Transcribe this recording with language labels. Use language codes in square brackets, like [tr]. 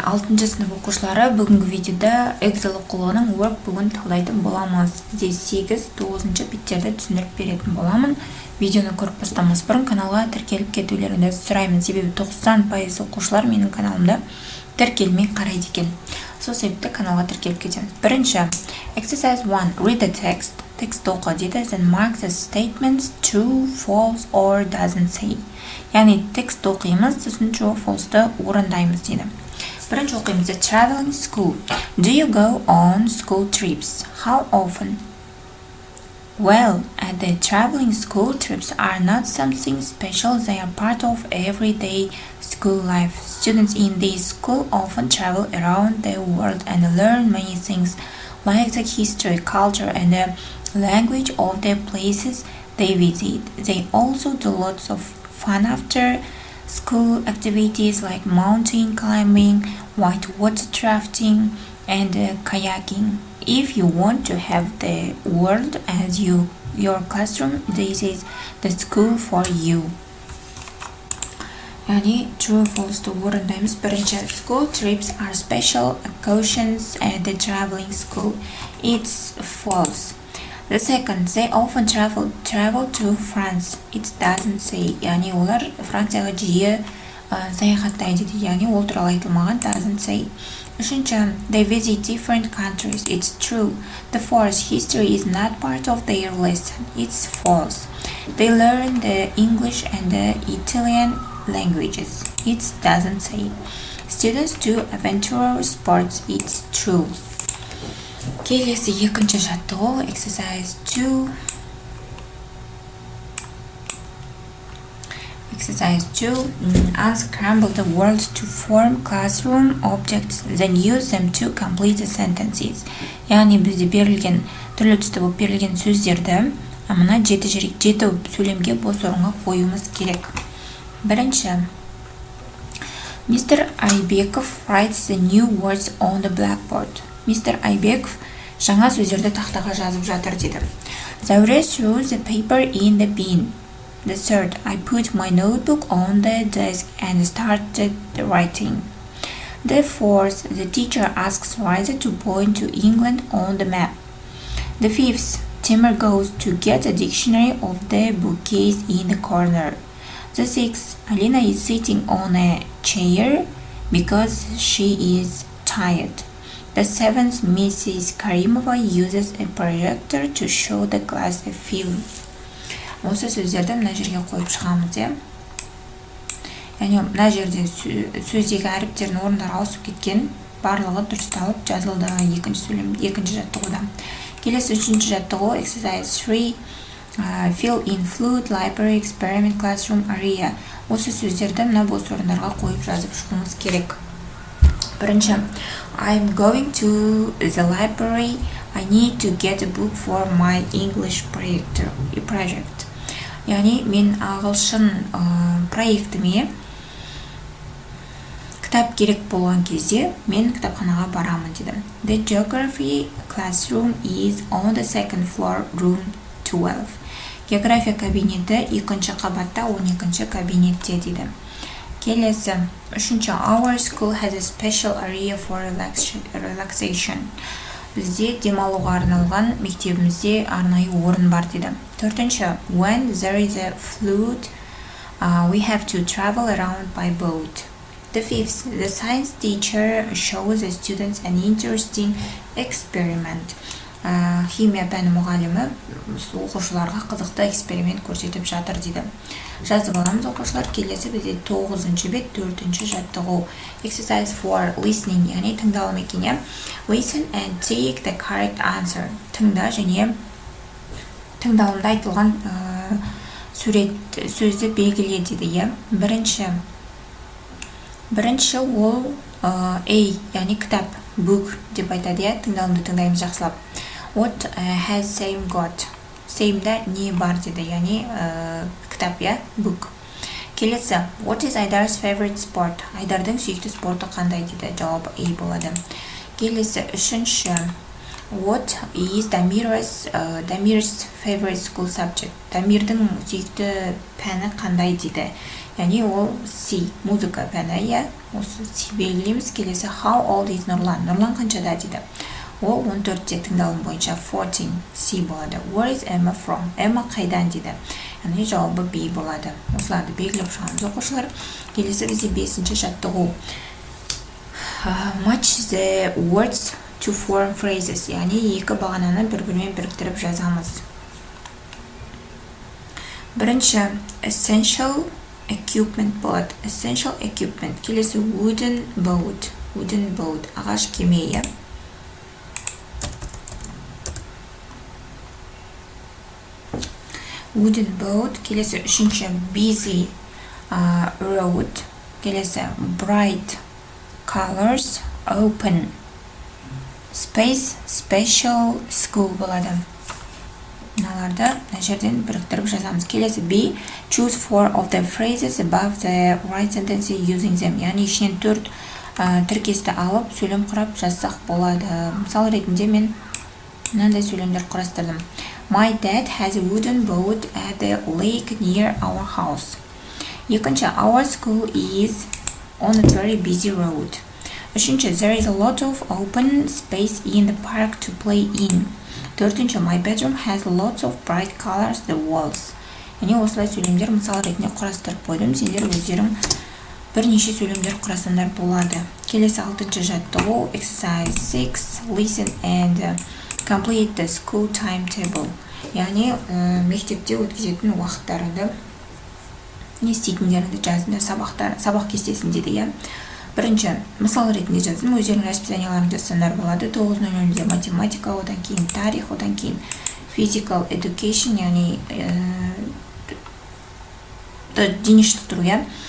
[kk] 6 сынып оқушылары, бүгінгі видеода Эксел оқулығының Workbook'ын талдайтын боламыз. Бізде 8, 9 беттерді түсіндіріп беретін боламын. Видеоны көріп бастамас бұрын каналға тіркеліп кетулеріңізді сұраймын, себебі 90% оқушылар менің каналымда тіркелмей қарайды екен. Сол себепті каналға тіркеліп кетеміз. [en] Бірінші, exercise 1, read the text. [kk] Текстті оқы дейді, [en] then mark the statements true, false or doesn't say. [kk] Яғни текстті оқимыз, сосын true, false'ты орындаймыз дейді. Бірінші оқимыз, [en] the traveling school. Do you go on school trips? How often? Well, the traveling school trips are not something special. They are part of everyday school life. Students in this school often travel around the world and learn many things, like the history, culture, and the language of the places they visit. They also do lots of fun after school activities like mountain climbing, whitewater rafting, and kayaking. If you want to have the world as your classroom, this is the school for you. Yani true false [kk] орындаймыз. Бірінші, [en] school trips are special occasions at the traveling school. It's false. The second, they often travel to France. It doesn't say. [kk] Yani олар Францияға жиі саяхаттайды дейді. Yani ол туралы айтылмаған, [en] doesn't say. [kk] Үшінші, [en] they visit different countries. It's true. The fourth, history is not part of their lesson. It's false. They learn the English and the Italian languages. It doesn't say. Students do adventure sports. It's true. [kk] Келесі екінші жаттығу, [en] exercise 2. Exercise 2. Unscramble the words to form classroom objects, then use them to complete the sentences. [kk] Яғни бізде берілген, түрлі түсті болып берілген сөздерді мына жеті сөйлемге бос орынға қоюымыз керек. Бірінші, Mr. [en] Айбеков writes the new words on the blackboard. Mr. [kk] Айбеков жаңа сөздерді тақтаға жазып жатыр дейді. [en] Зәуре threw the paper in the bin. The third, I put my notebook on the desk and started writing. The fourth, the teacher asks Riza to point to England on the map. The fifth, Timur goes to get a dictionary of the bookcase in the corner. The sixth, Alina is sitting on a chair because she is tired. The seventh, Mrs. Karimova uses a projector to show the class a film. [kk] Осы сөздерді мына жерге қойып шығамыз, е? Яғни мына жерде сөздегі әріптердің орындары ауысып кеткен, барлығы дұрысталып жазылды екінші жаттығуда. Келесі үшінші жаттығу, [en] exercise 3. Fill in fluid, library, experiment, classroom, area. [kk] Осы сөздерді мына бос орындарға қойып жазып шығуымыз керек. Бірінші, [en] I'm going to the library. I need to get a book for my English project. [kk] Яғни мен ағылшын проектіме кітап керек болған кезде мен кітапханаға барамын деді. [en] The geography classroom is on the second floor, room 12. [kk] География кабинеті екінші қабатта 12-ші кабинетте дейді. Келесі, үшінші, [en] our school has a special area for relaxation. [kk] Бізде демалуға арналған мектебімізде арнайы орын бар дейді. Төртінші, [en] when there is a flood, we have to travel around by boat. The fifth, the science teacher shows the students an interesting experiment. [kk] Химия пәні мұғалімі оқушыларға қызықты эксперимент көрсетіп жатыр дейді. Жазып аламыз оқушылар. Келесі бізде 9-шы бет, 4-ші жаттығу. [en] Exercise 4, listening, [kk] яғни тыңдалым екен. [en] Listen and take the correct answer. [kk] Тыңда және тыңдалымда айтылған сөзді белгіле дейді. Бірінші ол A, яғни кітап, book деп айтады. Тыңдалымды тыңдаймыз жақсылап. [en] What has Sam got? [kk] Sam'да не бар дейді, яғни кітап, book. Келесі, [en] what is Айдар's favorite sport? [kk] Айдардың сүйікті спорты қандай дейді, жауабы A болады. Келесі, үшінші, [en] What is Damir's favorite school subject? [kk] Дамирдің сүйікті пәні қандай дейді. Яғни ол C, музыка пәні, иә. Осы C белгілейміз. Келесі [en] how old is Нұрлан? [kk] Нұрлан қаншада дейді. Ол 14-те тыңдалым бойынша 14 C болады. [en] Where is Emma from? [kk] Emma қайдан дейді. Яғни жауабы B болады. Осыларды белгілеп шығамыз оқушылар. Келесі бізде 5-ші жаттығу. [en] Match the words to form phrases. [kk] Яғни екі бағананы бір-бірімен біріктіріп жазамыз. Бірінші [en] essential equipment [kk] болады. [en] Essential equipment. [kk] Келесі [en] wooden boat. Wooden boat. [kk] Ағаш кеме. [en] Wooden boat. [kk] Келесі үшінші [en] busy road. [kk] Келесі [en] bright colors. Open space. Special school [kk] болады. Мыналарды мына жерден біріктіріп жазамыз. Келесі [en] B. Choose 4 of the phrases above the right sentence using them. [kk] Яғни ішінен 4 тіркесті алып, сөйлем құрап жазсақ болады. Мысал ретінде мен мынандай сөйлемдер құрастырдым. [en] My dad has a wooden boat at the lake near our house. [kk] Екінші, [en] our school is on a very busy road. [kk] Үшінші, [en] there is a lot of open space in the park to play in. [kk] Төртінші, [en] my bedroom has lots of bright colors the walls. [kk] Яғни осылай сөйлемдер мысал ретінде құрастырып қойдым. Сендер өздерің бірнеше сөйлемдер құрасаңдар болады. Келесі 6-ші жаттығу [en] exercise 6 listen and complete the school timetable. [kk] Яғни мектепте өткізетін уақыттарыңды не істейтіндеріңді жазыңдар, сабақ кестесінде де. Бірінші, мысал ретінде жаздым, өздерінің расписанияларын жазсаңдар болады. 9:00-де математика, одан кейін тарих, одан кейін [en] physical education, [kk] яғни дене шынықтыру.